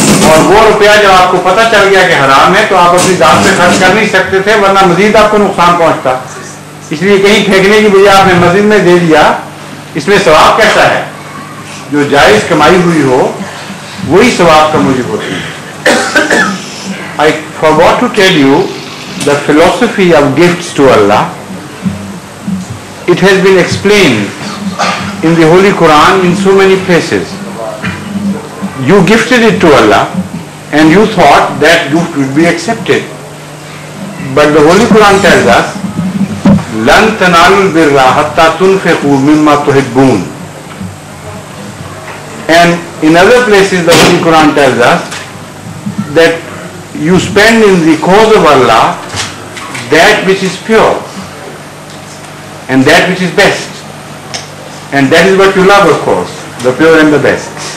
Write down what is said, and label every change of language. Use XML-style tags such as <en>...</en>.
<hi>और वो रुपया जब आपको पता चल गया कि हराम है तो आप अपनी जात पे खर्च कर नहीं सकते थे, वरना मजीद आपको नुकसान पहुंचता, इसलिए कहीं फेंकने की बजाय आपने मस्जिद में दे दिया। इसमें सवाब कैसा है? जो जायज कमाई हुई हो वही सवाब का मुझे होती है।</hi> <en>I forgot to tell you the philosophy of gifts to Allah. It has been explained in the Holy Quran in so many places. You gifted it to Allah and you thought that gift would be accepted. But the Holy Quran tells us,</en> <ar>لَن تَنَالُوا الْبِرَّ حَتَّى تُنْفِقُوا مِمَّا تُحِبُّونَ.</ar> <en>And in other places the Holy Quran tells us that you spend in the cause of Allah that which is pure and that which is best, and that is what you love, of course, the pure and the best.</en>